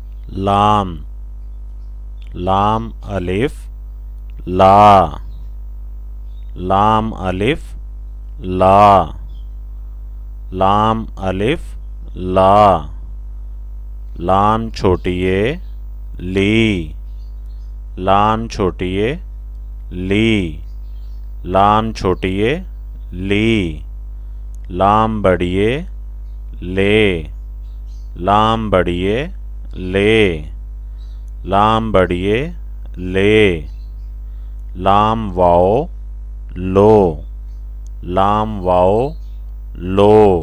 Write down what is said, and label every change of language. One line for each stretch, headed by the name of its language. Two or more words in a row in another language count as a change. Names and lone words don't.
Urdu: لام لام الف لا لام الف لا لام الف لا لام چھوٹی یے لی لام چھوٹی یے لی لام چھوٹی یے لی لام بڑی یے لے لام بڑی یے لے لام بڑی یے لے لام واؤ لو لام واؤ لو